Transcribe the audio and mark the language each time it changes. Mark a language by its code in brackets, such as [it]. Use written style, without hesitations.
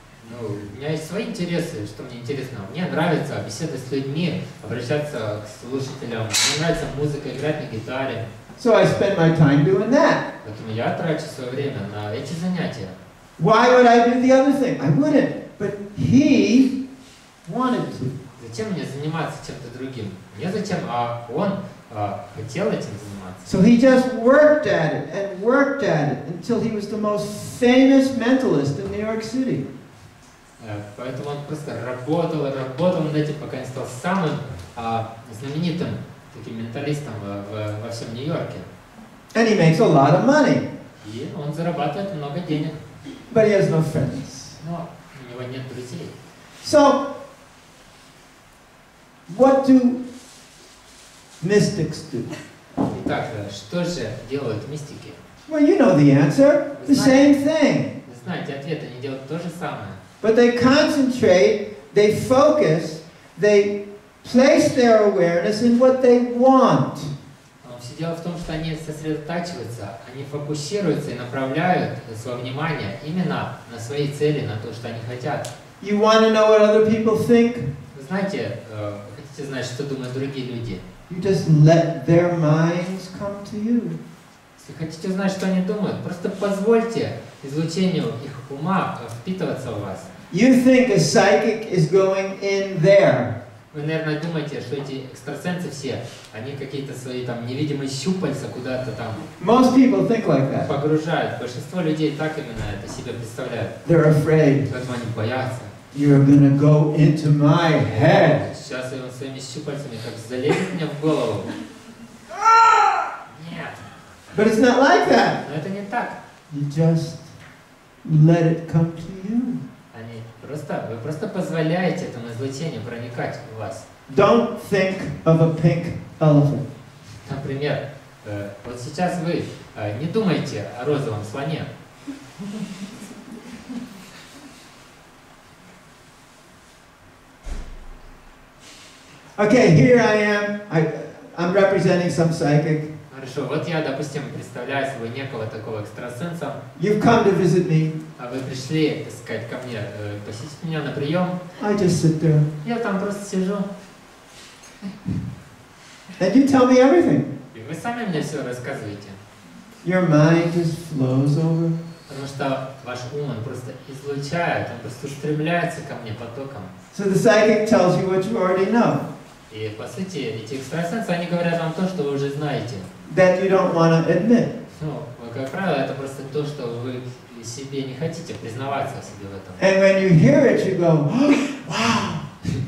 [ru] Ну, Ну, у меня есть свои интересы, что мне интересно. Мне нравится беседовать с людьми, обращаться к слушателям. Мне нравится музыка, играть на гитаре. [en] So I spend my time doing that. [ru] Поэтому я трачу свое время на эти занятия. [en] Why would I do the other thing? I wouldn't. But he wanted to. [ru] Зачем мне заниматься чем-то другим? Не зачем, а он хотел этим заниматься. [en] So he just worked at it until he was the most famous mentalist in New York City. [ru] Поэтому он просто работал над этим, пока не стал самым знаменитым таким менталистом во всем Нью-Йорке. [en] And he makes a lot of money. [ru] И он зарабатывает много денег. [en] But he has no friends. [ru] Но у него нет друзей. [en] So, what do mystics do? [ru] Итак, что же делают мистики? [en] Well, you know the answer. The same thing. [ru] Вы знаете ответ, они делают то же самое. [en] But they concentrate, they focus, they place their awareness in what they want. [ru] Все дело в том, что они сосредотачиваются, они фокусируются и направляют свое внимание именно на свои цели, на то, что они хотят. [en] You want to know what other people think? [ru] Вы знаете, хотите знать, что думают другие люди? [en] You just let their minds come to you. [ru] Если хотите узнать, что они думают, просто позвольте излучению их ума впитываться в вас. [en] You think a psychic is going in there. [ru] Вы, наверное, думаете, что эти экстрасенсы все, они какие-то свои там невидимые щупальца куда-то там [en] Most people think like that. [ru] погружают. Большинство людей так именно это себе представляют. [en] They're afraid. [ru] Поэтому они боятся. [en] You're gonna go into my head. [ru] Сейчас он своими щупальцами как залезет мне в голову. Нет. [en] But it's not like that. [ru] Но это не так. [en] You just let it come to you. [ru] Вы просто позволяете этому излучению проникать в вас. [en] Don't think of a pink elephant. [ru] Например, вот сейчас вы не думаете о розовом слоне. [en] Okay, here I am. I'm representing some psychic. [ru] Хорошо, вот я, допустим, представляю собой некого такого экстрасенса. [en] You've come to visit me. [ru] А вы пришли, так сказать, ко мне, посетить меня на прием. [en] I just sit there. [ru] Я там просто сижу. [en] And you tell me everything. [ru] И вы сами мне все рассказываете. [en] Your mind just flows over. [ru] Потому что ваш ум, он просто излучает, он просто устремляется ко мне потоком. [en] So the psychic tells you what you already know. [ru] И по сути, эти экстрасенсы, они говорят вам то, что вы уже знаете. [en] That you don't want to admit. [ru] Ну, как правило, это просто то, что вы себе не хотите признаваться о себе в этом. [en] And when you hear it, you go, oh, wow.